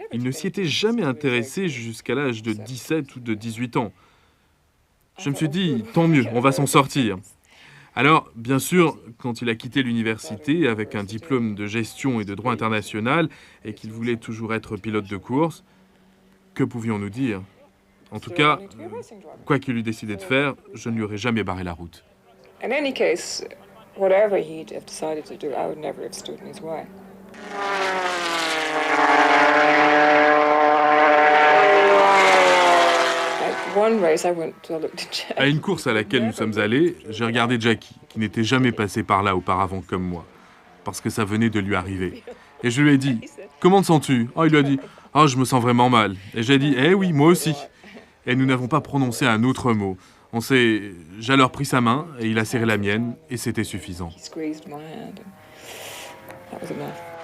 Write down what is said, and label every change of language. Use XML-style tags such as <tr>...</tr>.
<fr>Il ne s'y était jamais intéressé jusqu'à l'âge de 17 ou de 18 ans. Je me suis dit, tant mieux, on va s'en sortir. Alors, bien sûr, quand il a quitté l'université avec un diplôme de gestion et de droit international et qu'il voulait toujours être pilote de course, que pouvions-nous dire? En tout cas, quoi qu'il eût décidé de faire, je ne lui aurais jamais barré la route.</fr> <en>In any case, whatever he'd have decided to do, I would never have stood in his way. At one race, I looked at Jack.</en> <fr>À une course à laquelle nous sommes allés, j'ai regardé Jackie, qui n'était jamais passé par là auparavant comme moi, parce que ça venait de lui arriver. Et je lui ai dit, « Comment te sens-tu » Oh, il lui a dit, « Oh, je me sens vraiment mal. » Et j'ai dit, « Eh oui, moi aussi. » Et nous n'avons pas prononcé un autre mot. J'ai alors pris sa main, et il a serré la mienne, et c'était suffisant.</fr> <en>He squeezed my hand, and that was enough.</en>